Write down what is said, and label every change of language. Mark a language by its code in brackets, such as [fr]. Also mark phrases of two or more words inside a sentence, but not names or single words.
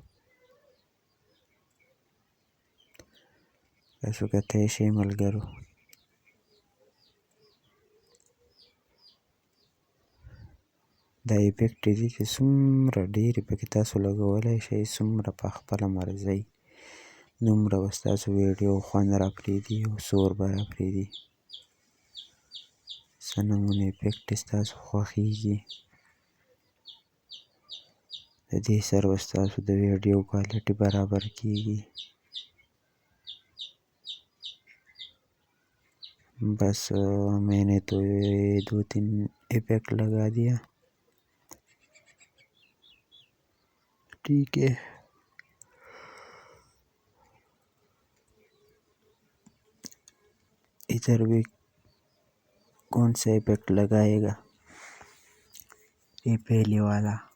[ps] تاسو کتلی شئ ملګرو دا افیکټ دي چې څومره ډېرې پکې تاسو لګولی شئ، څومره په خپله مرضۍ دومره به ستاسو ویډیو خوند راپرېږدي او سور به راپرېږدي. څه نمونه افیکټ ستاسو خوښیږي د دې سره به ستاسو د ویډیو کوالټي برابر کیږي. [ur] بس میں نے تو یہ 2-3 افیکٹ لگا دیا، ٹھیک ہے. ادھر بھی کون سا افیکٹ لگائے گا، یہ پہلے والا